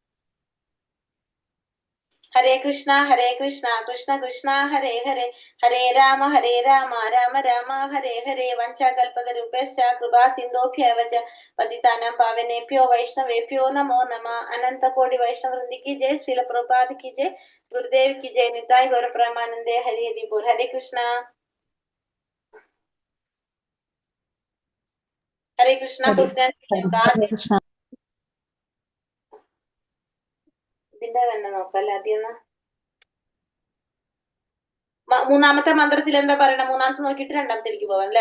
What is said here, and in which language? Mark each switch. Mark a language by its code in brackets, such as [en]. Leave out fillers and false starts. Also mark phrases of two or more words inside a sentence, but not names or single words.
[sa] ഹരേ കൃഷ്ണ കൃഷ്ണ കൃഷ്ണ ഹരേ ഹരേ, ഹരേ രാമ രാമ രാമ ഹരേ ഹരേ. വഞ്ചാകൽപതരുഭ്യശ്ച കൃപാ സിന്ധോഭ്യവ ച പതിതാനാം പാവനേഭ്യോ വൈഷ്ണവേഭ്യോ നമോ നമഃ. അനന്ത കോടി വൈഷ്ണവൃന്ദി [hi] की जय, श्रील प्रभुपाद की जय, गुरुदेव की जय, [bn] निताय गौर प्रेमानंदे, हरि हरि बोल. [sa] हरे कृष्ण [ml] क्वेश्चन ഇതിന്റെ തന്നെ നോക്കല്ലേ ആദ്യം. മൂന്നാമത്തെ മന്ത്രത്തിൽ എന്താ പറയണ, മൂന്നാമത്തെ നോക്കിയിട്ട് രണ്ടാമത്തേക്ക് പോവാം അല്ലെ.